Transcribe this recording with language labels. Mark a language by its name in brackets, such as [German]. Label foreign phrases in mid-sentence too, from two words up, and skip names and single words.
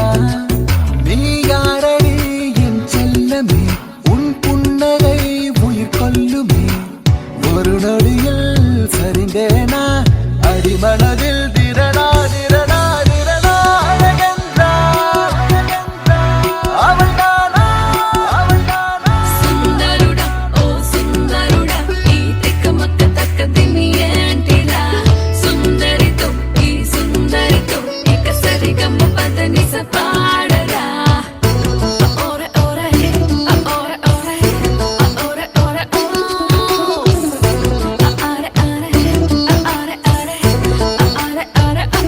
[Tamil] நீ யாரடி என் செல்லமே, உன் புன்னகை உயிர் கொல்லுமே, ஒரு நொடியில் சரிந்தேனா அடிமனதில் திரணா திரணா திரணா. அழகென்றால் அவள் தானா, அவள் தானா. [Telugu] సుందరుడా ఓ సుందరుడా ఈ తిక్కమక్క తక్కదిమి ఏంటిరా, సుందరితో ఈ సుందరితో ఇక సరిగమ్మ పదనిస పాడరా. ఓరే ఓరే ఓరే ఓరే ఓరే ఓరే ఓ ఆరే ఆరే ఆరే ఆరే ఆరే ఆరే